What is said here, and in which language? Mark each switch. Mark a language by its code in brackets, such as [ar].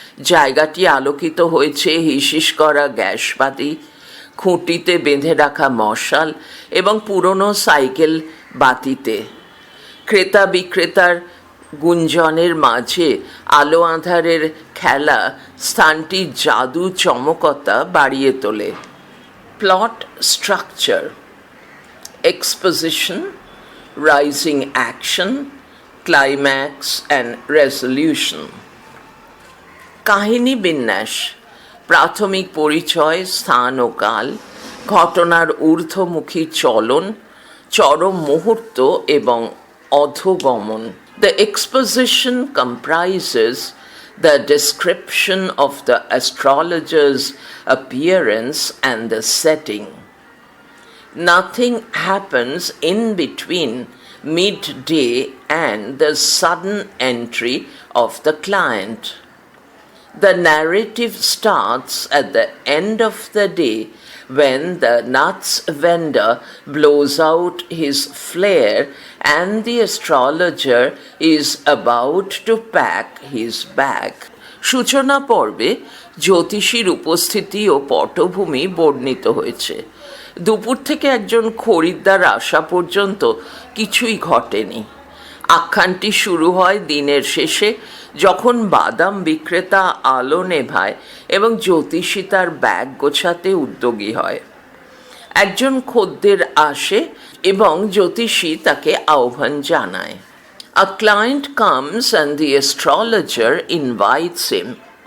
[bn] জায়গাটি আলোকিত হয়েছে হিসিস করা গ্যাসবাতি, খুঁটিতে বেঁধে রাখা মশাল এবং পুরনো সাইকেল বাতিতে। ক্রেতা বিক্রেতার গুঞ্জনের মাঝে আলো আঁধারের খেলা স্থানটির জাদু চমকতা বাড়িয়ে তোলে। [en] Plot structure: exposition, rising action, climax and resolution. [bn] কাহিনী বিন্যাস: প্রাথমিক পরিচয়, স্থান ও কাল, ঘটনার ঊর্ধ্বমুখী চলন, চরম মুহূর্ত এবং অধোগমন। [en] The exposition comprises the description of the astrologer's appearance and the setting. Nothing happens in between midday and the sudden entry of the client. The narrative starts at the end of the day when the nuts vendor blows out his flare and the astrologer is about to pack his bag. [bn] সূচনা পর্বে জ্যোতিষীর উপস্থিতি ও পটভূমি বর্ণিত হয়েছে। দুপুর থেকে একজন খরিদ্দার আসা পর্যন্ত কিছুই ঘটেনি। আখ্যানটি শুরু হয় দিনের শেষে, যখন বাদাম বিক্রেতা আলো নেভায় এবং জ্যোতিষী তার ব্যাগ গোছাতে উদ্যোগী হয়। একজন খদ্দের আসে এবং জ্যোতিষী তাকে আহ্বান জানায়। [en] A client comes and the astrologer invites him.